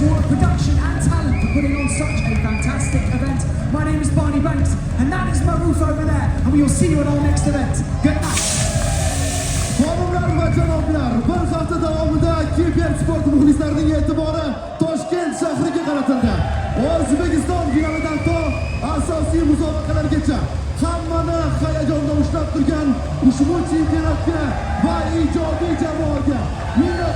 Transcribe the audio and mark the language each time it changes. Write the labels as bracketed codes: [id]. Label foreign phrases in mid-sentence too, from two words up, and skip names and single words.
[en] production and talent for putting on such a fantastic event. My name is Barney Banks, and that is my roof over there, and we will see you at our next event. Good night. [uz] Qonunlar va janoblar, bir hafta davomida kibersport muxlislarining e'tibori Toshkent shahriga qaratildi. O'zbekiston finalidan to asosiy musobaqalargacha hammani hayajonda ushlab turgan ushbu chempionatga va ijobiy jamoaga